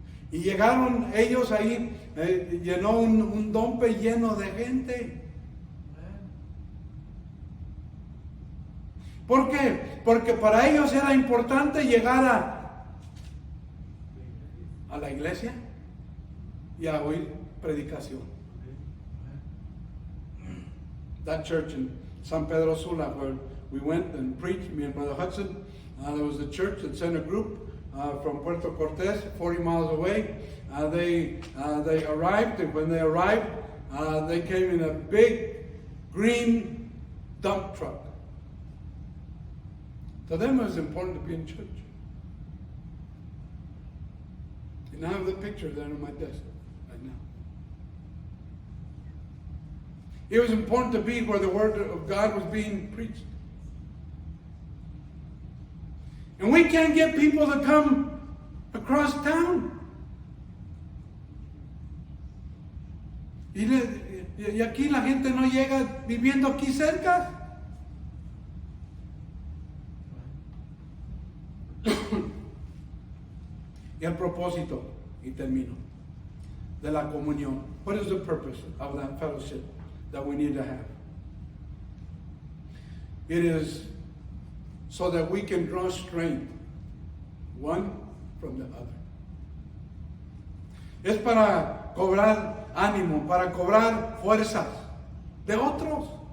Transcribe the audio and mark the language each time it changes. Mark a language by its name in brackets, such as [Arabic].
[Spanish] Y llegaron ellos ahí, llenó un dompe lleno de gente. ¿Por qué? Porque para ellos era importante llegar a la iglesia y a oír predicación. [English] That church in San Pedro Sula, where we went and preached, me and Brother Hudson, there was a church that sent a group from Puerto Cortés, 40 miles away. They arrived, and when they arrived, they came in a big green dump truck. To them it was important to be in church. And I have the picture there on my desk right now. It was important to be where the Word of God was being preached. And we can't get people to come across town. [Spanish] Y aquí la gente no llega viviendo aquí cerca. Y al propósito, y termino. de la comunión? [English] What is the purpose of that fellowship that we need to have? It is so that we can draw strength one from the other. [Spanish] Es para cobrar ánimo, para cobrar fuerzas de otros.